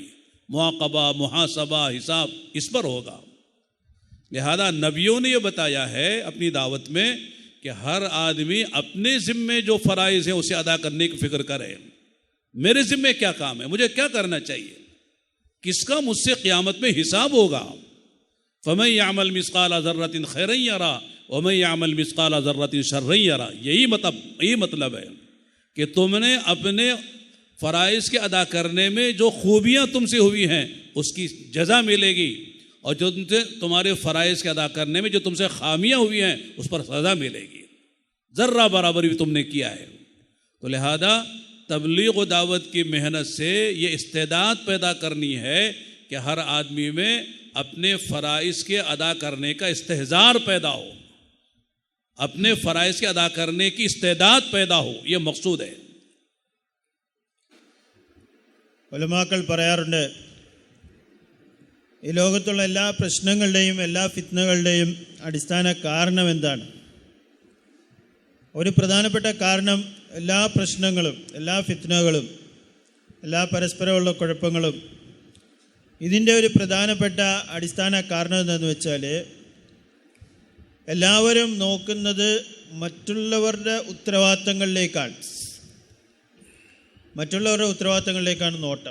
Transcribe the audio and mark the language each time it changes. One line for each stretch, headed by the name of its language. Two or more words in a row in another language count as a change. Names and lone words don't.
Hindi: मुआक़बा, मुहासबा, हिसाब इस पर होगा. लिहाजा नबियों ने यह बताया है अपनी दावत में कि हर आदमी अपने ज़िम्मे जो फ़राइज़ हैं उसे अदा करने की फ़िक्र करे. मेरे ज़िम्मे क्या काम है, मुझे क्या करना चाहिए, किसका मुझसे क़यामत में हिसाब होगा.
Arabic: فمن يعمل مثقال ذرة خيرا يره ومن يعمل مثقال ذرة شرا يره.
Hindi: यही मतलब है कि तुमने अपने फ़राइज़ के अदा करने में जो खूबियाँ तुमसे हुई हैं उसकी जज़ा मिलेगी, और जो तुम्हारे फ़राइज़ के अदा करने में जो तुमसे खामियाँ हुई हैं उस पर सज़ा मिलेगी. ज़र्रा बराबर भी तुमने किया है. तो लिहाजा तबलीग व दावत की मेहनत से ये इस्तेदाद पैदा करनी है कि हर आदमी में अपने फ़राइज़ के अदा करने का इस्तेहज़ार पैदा हो, अपने फ़राइज़ के अदा करने की इस्तेदाद पैदा हो. ये मकसूद है.
Malayalam: ഉലമാക്കൾ പറയാറുണ്ട്, ഈ ലോകത്തുള്ള എല്ലാ പ്രശ്നങ്ങളുടെയും എല്ലാ ഫിത്നകളുടെയും അടിസ്ഥാന കാരണം എന്താണ്? ഒരു പ്രധാനപ്പെട്ട കാരണം എല്ലാ പ്രശ്നങ്ങളും, എല്ലാ ഫിത്നകളും, എല്ലാ പരസ്പരമുള്ള കുഴപ്പങ്ങളും, ഇതിൻ്റെ ഒരു പ്രധാനപ്പെട്ട അടിസ്ഥാന കാരണം എന്താണെന്ന് വെച്ചാൽ എല്ലാവരും നോക്കുന്നത് മറ്റുള്ളവരുടെ ഉത്തരവാദിത്തങ്ങളിലേക്കാണ് നോട്ടം.